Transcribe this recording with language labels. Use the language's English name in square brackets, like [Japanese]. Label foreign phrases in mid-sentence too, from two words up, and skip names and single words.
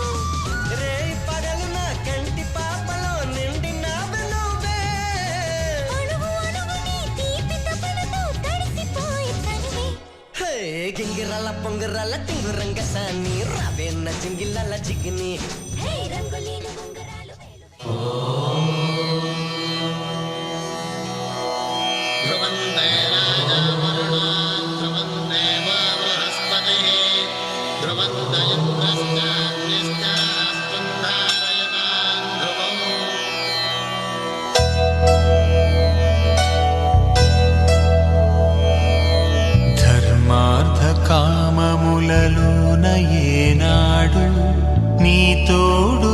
[Telugu] రే పగలు నా కంటి పాపలో నిండినావు నువ్వే అణువు అణువు నీ తీపి తపనతో తడిసిపోయి తనివే హే గింగిరాల పొంగరాల టింగురంగ సాని రావేన్న జింగిలాల చిగిని హే రంగులేని ఉంగరాలు వేలు [Sanskrit] ध्रुवन्ते राजावरुणो ध्रुवं देवो बृहस्पतिः ध्रुवन्त इन्द्रश्चाग्निश्चास्तुं धारयतां ध्रुवम् [Telugu] ధర్మార్థ కామములలోన ఏనాడు నీ తోడు